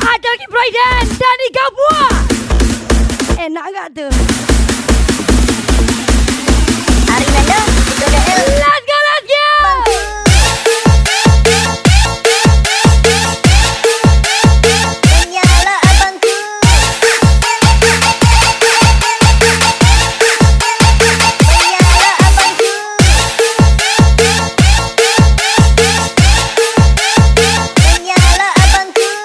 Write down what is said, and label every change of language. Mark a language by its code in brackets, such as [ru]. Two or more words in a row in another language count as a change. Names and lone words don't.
[id] lagi Brayden Dani Gabua. Enak gak tuh? Ari Nando, itu DL. [en] Let's go, let's go. [id] Menyala abangku. Menyala abangku. Menyala abangku.